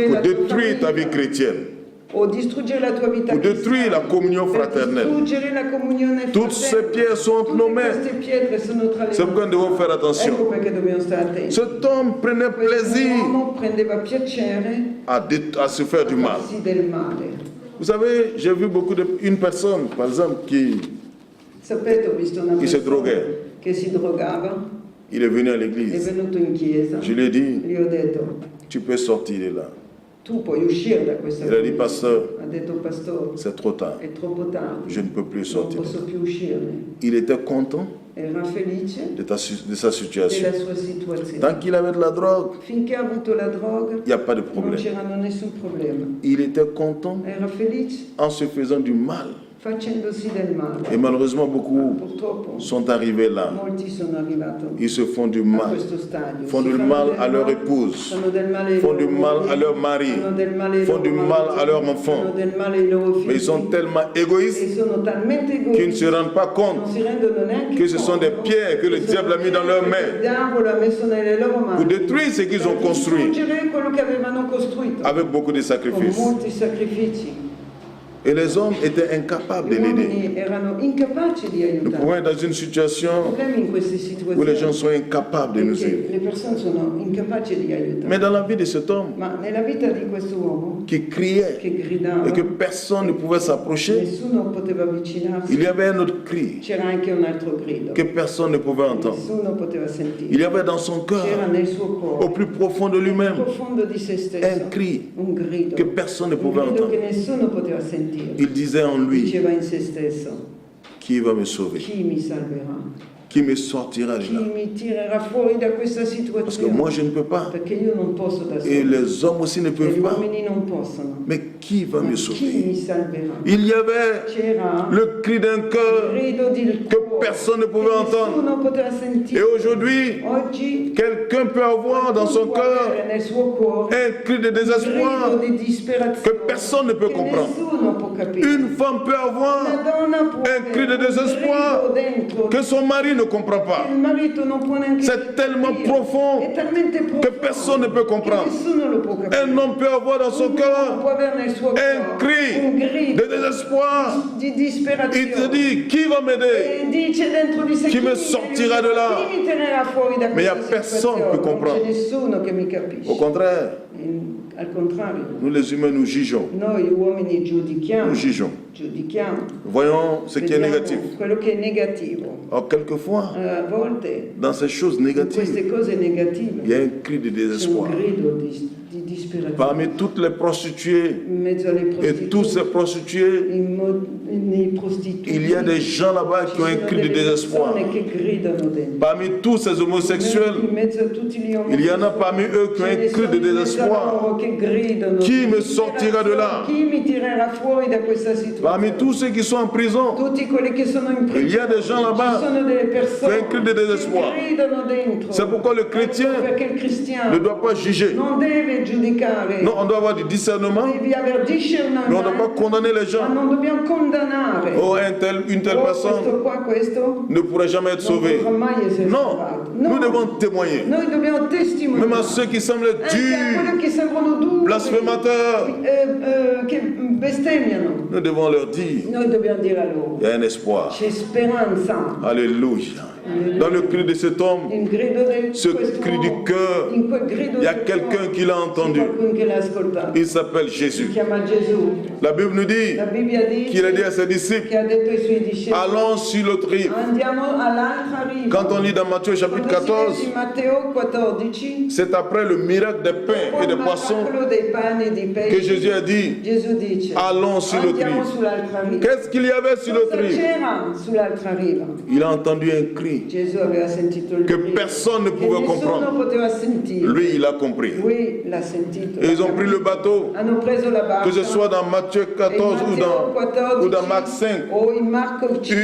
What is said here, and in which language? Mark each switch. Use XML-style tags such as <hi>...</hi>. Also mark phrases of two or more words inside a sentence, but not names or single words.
<fr>pour</fr> <it>la tua</it> <fr>détruire ta vie</fr> <it>famiglia</it> <fr>chrétienne,</fr> <it>o distruggere la tua vita</it> <fr>pour détruire la</fr> <it>cristiana,</it> <fr>communion</fr> <it>per</it> <fr>fraternelle.</fr> <it>distruggere la comunione</it> <fr>Toutes ces</fr> <it>fraterna.</it> <fr>pierres sont entre nos</fr> <it>Tutte</it> <fr>mains.</fr> <it>queste pietre sono tra le</it> <fr>C'est pourquoi nous devons faire</fr> <it>Ecco</it> <fr>attention.</fr> <it>perché dobbiamo stare attenti.</it> <fr>Cet homme prenait plaisir</fr> <it>Quest'uomo prendeva piacere</it> <fr>à se faire du</fr> <it>a</it> <fr>mal.</fr> <it>farsi del male.</it> <fr>Vous savez, j'ai vu une personne, par exemple, qui</fr> <it>Sapete, ho visto una Chi si persona droga? che si drogava,</it> <fr>il est venu à</fr> <it>è</it> <fr>l'église.</fr> <it>venuto in chiesa,</it> <fr>Je lui ai dit,</fr> <it>gli ho detto,</it> <fr>tu peux sortir de là.</fr> <it>tu puoi uscire da questa</it> <fr>Il a dit,</fr> <it>chiesa.</it> <fr>pasteur,</fr> <it>Ha detto, pastore,</it> <fr>c'est trop tard.</fr> <it>è troppo tardi,</it> <fr>Je ne peux plus</fr> <it>non</it> <fr>sortir.</fr> <it>posso più uscirne.</it> <fr>Il était content</fr> <it>Era felice</it> <fr>de sa situation.</fr> <it>della sua situazione.</it> <fr>Tant qu'il avait de la drogue,</fr> <it>Finché ha avuto la droga</it> <fr>il n'y a pas de</fr> <it>non</it> <fr>problème.</fr> <it>c'era nessun problema.</it> <fr>Il était content</fr> <it>Era felice</it> <fr>en se faisant du mal.</fr> <it>facendosi del male.</it> <fr>Et malheureusement, beaucoup</fr> <it>Purtroppo</it> <fr>sont arrivés là.</fr> <it>molti sono arrivati</it> <fr>Ils se font du</fr> <it>a</it> <fr>mal.</fr> <it>questo stadio.</it> <fr>Font</fr> <it>Si</it> <fr>du</fr> <it>fanno</it> <fr>mal</fr> <it>del</it> <fr>à leur</fr> <it>male,</it> <fr>épouse.</fr> <it>fanno del male ai</it> <fr>Font</fr> <it>loro</it> <fr>du mal</fr> <it>mogli,</it> <fr>à leur mari.</fr> <it>fanno del male ai</it> <fr>Font</fr> <it>loro</it> <fr>du mal</fr> <it>mariti,</it> <fr>à leurs enfants.</fr> <it>fanno del male ai loro figli.</it> <fr>Mais ils sont tellement égoïstes</fr> <it>E sono talmente</it> <fr>qu'ils ne</fr> <it>egoisti</it> <fr>se rendent pas</fr> <it>non</it> <fr>compte</fr> <it>si rendono neanche</it> <fr>que ce sont des</fr> <it>conto</it> <fr>pierres que le</fr> <it>che sono</it> <fr>diable a mis dans leurs</fr> <it>pietre che</it> <fr>mains</fr> <it>il diavolo ha messo nelle loro mani</it> <fr>pour détruire ce qu'ils ont</fr> <it>per</it> <fr>construit</fr> <it>distruggere quello che avevano costruito</it> <fr>avec beaucoup de</fr> <it>con</it> <fr>sacrifices.</fr> <it>molti sacrifici.</it> <fr>Et les hommes étaient incapables de</fr> <it>Gli</it> <fr>l'aider.</fr> <it>uomini erano incapaci di</it> <fr>Nous pouvons</fr> <it>aiutare.</it> <fr>être dans une situation</fr> <it>Il problema in queste</it> <fr>où les gens</fr> <it>situazioni</it> <fr>sont incapables de</fr> <it>è</it> <fr>nous</fr> <it>che</it> <fr>aider.</fr> <it>le persone sono incapaci di aiutare.</it> <fr>Mais dans la vie de cet homme</fr> <it>Ma nella vita di questo uomo</it> <fr>qui criait</fr> <it>che gridava,</it> <fr>et que personne ne pouvait s'approcher,</fr> <it>nessuno poteva avvicinarsi,</it> <fr>il y avait un autre cri</fr> <it>c'era anche un altro grido,</it> <fr>que personne ne pouvait entendre.</fr> <it>nessuno poteva sentire.</it> <fr>Il y avait dans son</fr> <it>C'era</it> <fr>cœur,</fr> <it>nel suo</it> <fr>au</fr> <it>cuore,</it> <fr>plus profond de</fr> <it>nel</it> <fr>lui-même,</fr> <it>profondo di se stesso,</it> <fr>un cri</fr> <it>un grido,</it> <fr>que personne ne</fr> <it>un</it> <fr>pouvait</fr> <it>grido che</it> <fr>entendre.</fr> <it>nessuno poteva sentire.</it> <fr>Il disait en lui,</fr> <it>Diceva in se stesso,</it> <fr>qui va me sauver?</fr> <it>chi mi salverà? Chi mi sortira di chi</it> <fr>là?</fr> <it>mi tirerà fuori da questa</it> <fr>Parce que</fr> <it>situazione.</it> <fr>moi, je ne peux pas.</fr> <it>Perché io non posso da</it> <fr>Et</fr> <it>solo.</it> <fr>les hommes aussi ne</fr> <it>E</it> <fr>peuvent</fr> <it>gli</it> <fr>pas.</fr> <it>uomini non possono.</it> <fr>Mais qui va me</fr> <it>Chi</it> <fr>sauver?</fr> <it>mi salverà?</it> <fr>Il y avait</fr> <it>C'era</it> <fr>le cri d'un</fr> <it>il</it> <fr>cœur</fr> <it>grido di</it> <fr>que personne ne pouvait</fr> <it>che</it> <fr>entendre.</fr> <it>nessuno poteva</it> <fr>Et</fr> <it>sentire.</it> <fr>aujourd'hui,</fr> <it>Oggi</it> <fr>quelqu'un peut avoir dans son</fr> <it>può</it> <fr>cœur</fr> <it>avere nel suo cuore</it> <fr>un cri de</fr> <it>un grido</it> <fr>désespoir</fr> <it>di disperazione</it> <fr>que personne ne peut</fr> <it>che</it> <fr>comprendre.</fr> <it>nessuno può capire.</it> <fr>Une femme peut</fr> <it>Una</it> <fr>avoir</fr> <it>donna può</it> <fr>un cri de</fr> <it>avere un</it> <fr>désespoir</fr> <it>grido dentro</it> <fr>que son mari ne comprend</fr> <it>che</it> <fr>pas.</fr> <it>il marito non può neanche</it> <fr>C'est tellement</fr> <it>capire.</it> <fr>profond</fr> <it>È talmente profondo</it> <fr>que personne ne peut comprendre.</fr> <it>che nessuno lo può capire.</it> <fr>Un homme peut avoir dans son</fr> <it>Un uomo</it> <fr>cœur</fr> <it>può avere nel suo</it> <fr>un</fr> <it>cuore un</it> <fr>cri</fr> <it>grido</it> <fr>de désespoir.</fr> <it>di</it> <fr>Il te</fr> <it>disperazione.</it> <fr>dit, qui va m'aider?</fr> <it>E dice dentro di sé Chi me mi</it> <fr>sortira de là?</fr> <it>Chi mi tenerà fuori da</it> <fr>Mais il y a</fr> <it>questa</it> <fr>personne</fr> <it>situazione?</it> <fr>qui comprend.</fr> <it>Non c'è nessuno che mi capisce.</it> <fr>Au contraire,</fr> <it>Al contrario,</it> <fr>nous les humains, nous jugeons.</fr> <it>noi uomini giudichiamo,</it> <fr>Nous jugeons. Voyons ce qui est</fr> <it>vediamo</it> <fr>négatif.</fr> <it>quello che è negativo.</it> <fr>Or, quelquefois,</fr> <it>A volte</it> <fr>dans ces choses</fr> <it>in</it> <fr>négatives,</fr> <it>queste cose negative</it> <fr>il y a un cri de</fr> <it>c'è un</it> <fr>désespoir.</fr> <it>grido di disperazione.</it> <fr>Parmi toutes les prostituées</fr> <it>In mezzo alle</it> <fr>et tous ces</fr> <it>prostitute,</it> <fr>prostitués,</fr> <it>nei prostituti,</it> <fr>il y a des gens là-bas</fr> <it>ci</it> <fr>qui ont un</fr> <it>sono</it> <fr>cri de</fr> <it>delle</it> <fr>désespoir.</fr> <it>persone che gridano dentro.</it> <fr>Parmi tous ces</fr> <it>In</it> <fr>homosexuels,</fr> <it>mezzo a tutti gli</it> <fr>il y en a parmi eux qui ont un cri de désespoir.</fr> <it>che gridano.</it> <fr>Qui me sortira de là?</fr> <it>Chi mi tirerà fuori da questa situazione?</it> <fr>Parmi tous ceux qui sont en prison,</fr> <it>Tutti quelli che sono in prigione.</it> <fr>il y a des gens là-bas</fr> <it>Ci sono delle persone</it> <fr>qui ont un cri de désespoir.</fr> <it>che gridano dentro.</it> <fr>C'est pourquoi le chrétien</fr> <it>Perché il cristiano</it> <fr>ne doit pas juger.</fr> <it>non deve giudicare.</it> <fr>Non, on doit avoir du discernement,</fr> <it>Devi aver discernimento.</it> <fr>mais on ne doit pas condamner les</fr> <it>Ma</it> <fr>gens.</fr> <it>non dobbiamo condannare.</it> <fr>Oh, une telle</fr> <it>Oh,</it> <fr>personne</fr> <it>questo qua, questo</it> <fr>ne pourrait jamais être</fr> <it>non</it> <fr>sauvée.</fr> <it>potrà mai essere</it> <fr>Non,</fr> <it>salvato.</it> <fr>nous devons témoigner.</fr> <it>Noi dobbiamo testimoniare.</it> <fr>Même à ceux qui semblent</fr> <it>Anche a quelli</it> <fr>durs,</fr> <it>che sembrano duri,</it> <fr>blasphémateurs,</fr> <it>che bestemmiano.</it> <fr>nous devons leur dire,</fr> <it>Noi dobbiamo dire a loro,</it> <fr>il y a un espoir.</fr> <it>c'è speranza.</it> <fr>Alléluia. Dans le cri de cet homme,</fr> <it>Il grido di</it> <fr>ce</fr> <it>questo</it> <fr>cri du</fr> <it>uomo,</it> <fr>cœur,</fr> <it>in quel grido</it> <fr>il y a</fr> <it>del</it> <fr>quelqu'un</fr> <it>cuore,</it> <fr>qui l'a</fr> <it>c'è</it> <fr>entendu.</fr> <it>qualcuno che l'ha ascoltato.</it> <fr>Il s'appelle</fr> <it>Si</it> <fr>Jésus.</fr> <it>chiama Gesù.</it> <fr>La Bible nous dit</fr> <it>La Bibbia</it> <fr>qu'il a dit à</fr> <it>dice</it> <fr>ses disciples,</fr> <it>che ha detto ai suoi discepoli,</it> <fr>allons sur l'autre rive.</fr> <it>andiamo all'altra riva.</it> <fr>Quand on lit dans Matthieu chapitre</fr> <it>Quando si 14, legge in Matteo 14,</it> <fr>c'est après le miracle des pains et des poissons</fr> <it>quello dei pani e dei</it> <fr>que</fr> <it>pesci,</it> <fr>Jésus a dit,</fr> <it>Gesù dice,</it> <fr>allons sur l'autre</fr> <it>andiamo</it> <fr>rive.</fr> <it>sull'altra riva.</it> <fr>Qu'est-ce qu'il y avait sur l'autre</fr> <it>Cosa</it> <fr>rive?</fr> <it>c'era sull'altra riva?</it> <fr>Il a entendu un cri</fr> <it>Gesù aveva sentito il</it> <fr>que</fr> <it>grido</it> <fr>personne ne</fr> <it>che</it> <fr>pouvait</fr> <it>nessuno</it> <fr>comprendre.</fr> <it>poteva sentire.</it> <fr>Lui, il a compris.</fr> <it>Lui l'ha sentito.</it> <fr>Et ils ont pris le bateau,</fr> <it>Hanno preso la barca.</it> <fr>que ce soit dans Matthieu 14 ou dans Marc 5,</fr> <it>o in Marco 5.</it>